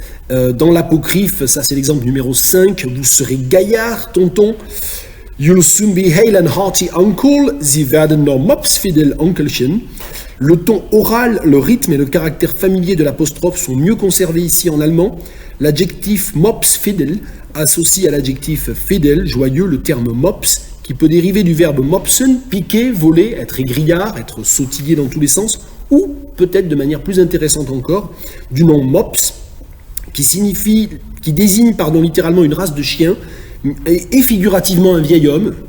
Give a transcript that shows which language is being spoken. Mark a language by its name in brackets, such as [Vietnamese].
[French] Dans l'apocryphe, ça c'est l'exemple numéro 5, vous serez gaillard, tonton. [English] You'll soon be hale and hearty uncle, [German] Sie werden noch mopsfidel Onkelchen. [French] Le ton oral, le rythme et le caractère familier de l'apostrophe sont mieux conservés ici en allemand. L'adjectif mopsfidel associe à l'adjectif fidel, joyeux, le terme mops, qui peut dériver du verbe mopsen, piquer, voler, être égrillard, être sautillé dans tous les sens, ou peut-être de manière plus intéressante encore, du nom mops, qui désigne littéralement une race de chiens, et figurativement un vieil homme.